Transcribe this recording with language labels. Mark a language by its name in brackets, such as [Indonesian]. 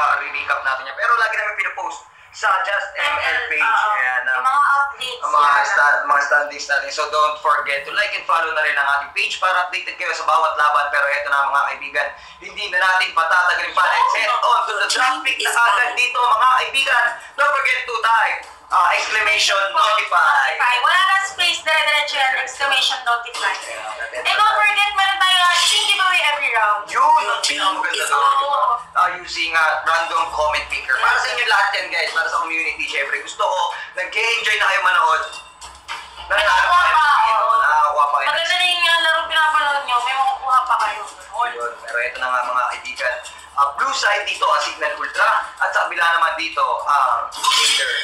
[Filipino] Recap natin yan. Pero lagi namin pinapost sa Just ML page. Ayan, yung mga updates. ang mga standings natin. [English] So don't forget to like and follow [Filipino] na rin ang ating page para updated kayo sa bawat laban. Pero eto na mga kaibigan, hindi na natin patatagalin pa. [English] Let's head on to the draft pick [Filipino] na agad dito mga kaibigan. [English] Don't forget to type exclamation notify. [Filipino] Wala na space, dire-diretso yan, exclamation notify. [English] And don't forget, meron tayong team giveaway every round. [Filipino] Yun ang pinakamaganda doon. [English] Using random comment picker. [Filipino] Para sa inyo lahat yan guys, para sa community. Syempre gusto ko, nag-enjoy na kayo manood. Nakakuha pa. Nakakuha pa kayo. Maganda na yung laro pinapanood nyo, may makukuha pa kayo. Yun. Pero ito na nga mga kaibigan. Blue side dito ang Cignal Ultra at sa kabila naman dito ang Arther.